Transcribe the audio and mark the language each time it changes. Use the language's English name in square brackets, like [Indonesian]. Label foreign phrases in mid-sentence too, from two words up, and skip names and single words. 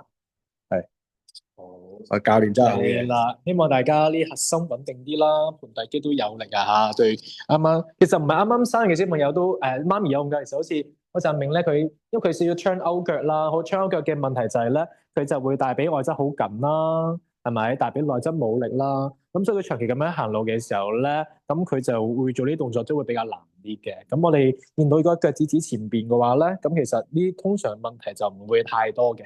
[Cantonese] 係，好，教練真係好嘢啦，希望大家呢核心穩定啲啦，盆底肌都有力啊嚇。對，啱啱其實唔係啱啱生嘅小朋友都媽咪有用㗎，其實好似我就明咧佢，因為佢少少 [English] turn out [Cantonese] 腳啦，好 [English] turn out [Cantonese] 腳嘅問題就係咧，佢就會帶俾外側好緊啦，係咪？帶俾內側冇力啦，咁所以佢長期咁樣行路嘅時候咧，咁佢就會做呢啲動作都會比較難啲嘅。咁我哋見到如果腳趾指前邊嘅話咧，咁其實呢啲通常問題就唔會太多嘅。